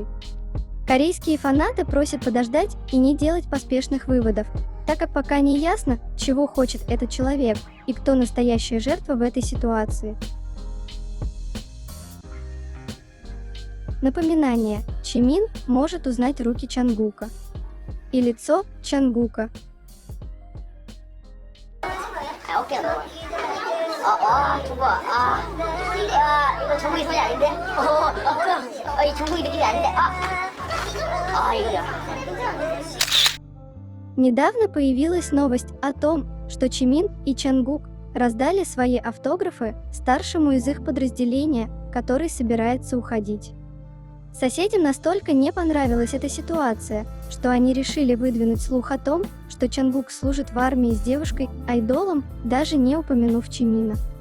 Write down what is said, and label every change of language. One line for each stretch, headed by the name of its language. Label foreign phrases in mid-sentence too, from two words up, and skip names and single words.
Russian: Корейские фанаты просят подождать и не делать поспешных выводов, так как пока не ясно, чего хочет этот человек и кто настоящая жертва в этой ситуации. Напоминание: Чимин может узнать руки Чангука и лицо Чангука.
Korean: 어깨가 너무. 저거. 이거 정국이 손이 아닌데? 이 정국이 느낌이 아닌데? 이거야.
Russian: Недавно появилась новость о том, что Чимин и Чангук раздали свои автографы старшему из их подразделения, который собирается уходить. Соседям настолько не понравилась эта ситуация, что они решили выдвинуть слух о том, что Чангук служит в армии с девушкой-айдолом, даже не упомянув Чимина.